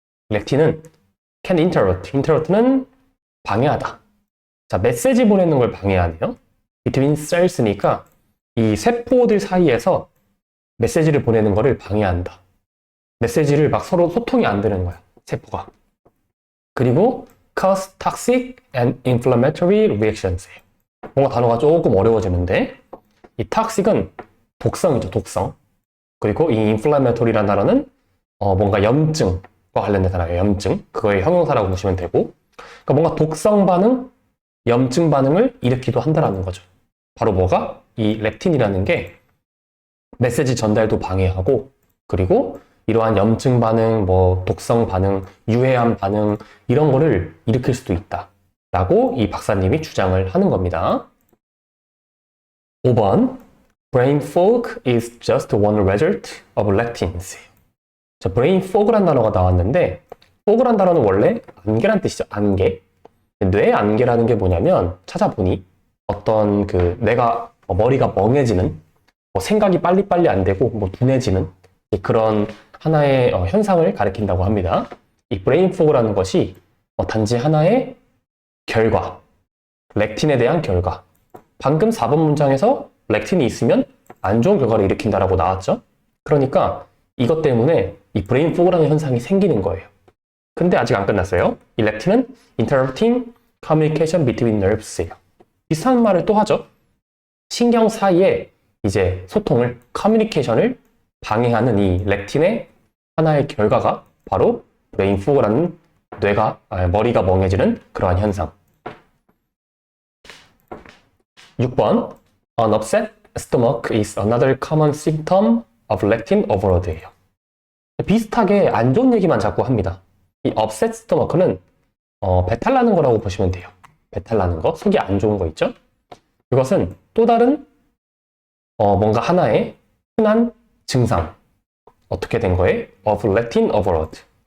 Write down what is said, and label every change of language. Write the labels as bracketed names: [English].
[Korean] 렉틴은 [English] can interrupt [Korean] 는 방해하다. 자, 메시지 보내는 걸 방해하네요. [English] between cells [Korean] 니까 이 세포들 사이에서 메시지를 보내는 거를 방해한다. 메시지를 막 서로 소통이 안 되는 거야, 세포가. 그리고 [English] cause toxic and inflammatory reactions예요. [Korean] 뭔가 단어가 조금 어려워지는데 이 toxic은 독성이죠, 독성. 그리고 이 inflammatory라는 단어는 뭔가 염증과 관련된 단어예요, 염증. 그거의 형용사라고 보시면 되고, 그러니까 뭔가 독성 반응, 염증 반응을 일으키기도 한다라는 거죠. 바로 뭐가? 이 렉틴이라는 게 메시지 전달도 방해하고, 그리고 이러한 염증 반응, 뭐 독성 반응, 유해한 반응 이런 거를 일으킬 수도 있다 라고 이 박사님이 주장을 하는 겁니다. 5번 [English] Brain fog is just one result of lectins. [Korean] 자, brain fog란 단어가 나왔는데 fog란 단어는 원래 안개란 뜻이죠. 안개. 뇌 안개라는 게 뭐냐면 찾아보니 어떤 그 내가 머리가 멍해지는, 생각이 빨리빨리 안 되고 둔해지는 그런 하나의 현상을 가리킨다고 합니다. 이 브레인 포그라는 것이 단지 하나의 결과, 렉틴에 대한 결과. 방금 4번 문장에서 렉틴이 있으면 안 좋은 결과를 일으킨다라고 나왔죠? 그러니까 이것 때문에 이 브레인 포그라는 현상이 생기는 거예요. 근데 아직 안 끝났어요. 이 렉틴은 [English] interrupting communication between nerves예요. [Korean] 비슷한 말을 또 하죠. 신경 사이에 이제 소통을, 커뮤니케이션을 방해하는 이 렉틴의 하나의 결과가 바로 브레인 포그라는 머리가 멍해지는 그러한 현상. 6번 [English] An upset stomach is another common symptom of lectin overload예요. [Korean] 비슷하게 안 좋은 얘기만 자꾸 합니다. 이 upset stomach는 배탈 나는 거라고 보시면 돼요. 배탈 나는 거, 속이 안 좋은 거 있죠? 이것은 또 다른 뭔가 하나의 흔한 증상. 어떻게 된 거에? [English] of lectin overload.